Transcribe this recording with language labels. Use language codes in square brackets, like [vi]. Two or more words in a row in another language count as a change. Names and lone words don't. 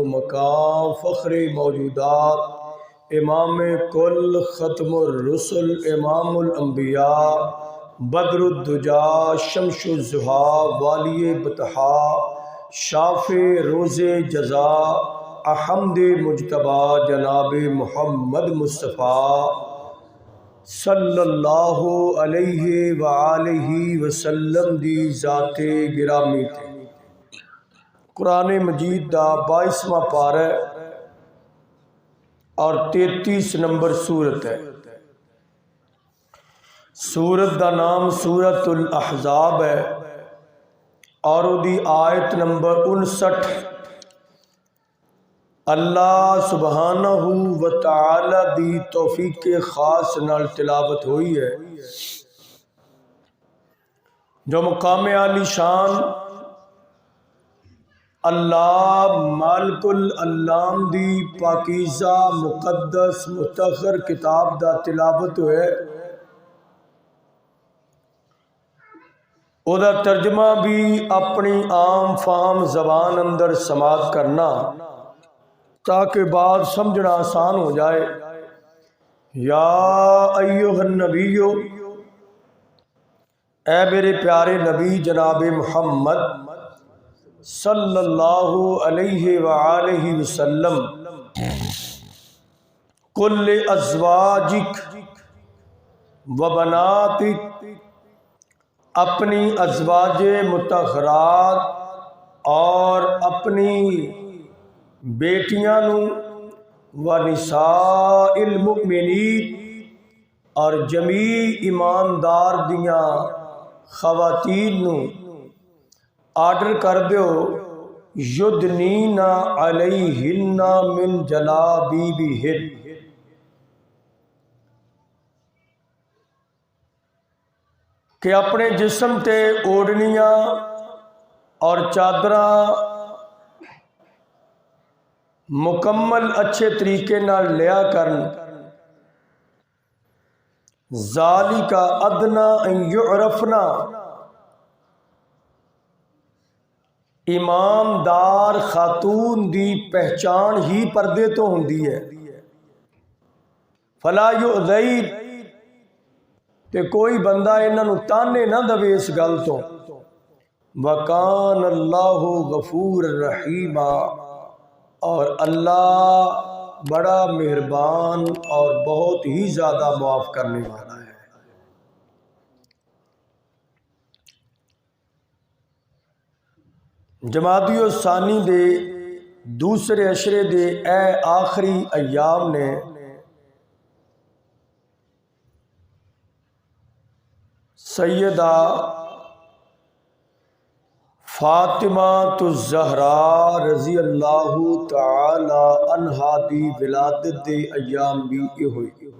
[pa] مقام فخرے موجودات امام کل ختم الرسل امام الانبیاء بدر الدجیٰ شمس الضحیٰ والیے بطحا شافعے روزے جزا احمدے مجتبیٰ جناب محمد مصطفیٰ [ar] صلى الله عليه وآله وسلم [pa] دی ذاتے گرامی تے قرآن مجید دا 22واں پارہ اور 33 نمبر سورت ہے. سورت دا نام سورۃ الاحزاب ہے اور اودی آیت نمبر 59 [ar] الله سبحانه وتعالى [pa] دی توفیق خاص نال تلاوت ہوئی ہے، جو مقام عالی شان [ar] الله مالك العلام [pa] دی پاکیزہ مقدس مطہر کتاب دا تلاوت ہے. اودا ترجمہ بھی اپنی عام فہم زبان اندر سماعت کرنا تاکہ بات سمجھنا آسان ہو جائے. [ar] يا أيها النبي, [pa] اے میرے پیارے نبی جناب محمد [ar] صلى الله عليه وآله وسلم, قل لأزواجك وبناتك, [pa] اپنی ازواجے مطہرات اور اپنی بیٹیاں نوں [ar] ونساء المؤمنين [pa] اور جمیع ایماندار دیاں خواتین نوں آرڈر کر دو [ar] يدنين عليهن من جلابيبهن, [pa] کہ اپنے جسم تے اوڑھنیاں اور چادراں مکمل اچھے طریقے نال لیا کرن. [ar] ذلك أدنى أن يعرفن, [pa] ایماندار خاتون دی پہچان ہی پردے تو ہوندی ہے. [ar] فلا يؤذين, [pa] تے کوئی بندہ انہاں نوں طعنے نہ دوے اس گل تو. [ar] وكان الله غفورا رحيما, [ur] اور اللہ بڑا مہربان اور بہت ہی زیادہ معاف کرنے والا ہے. [pa] جمادی الثانی دے دوسرے عشرے دے اے آخری ایام نے سیدہ فاطمہ تو زہرا [ar] رضي الله تعالى عنها [pa] دی ولادت دے ایام بھی یہ ہوئی.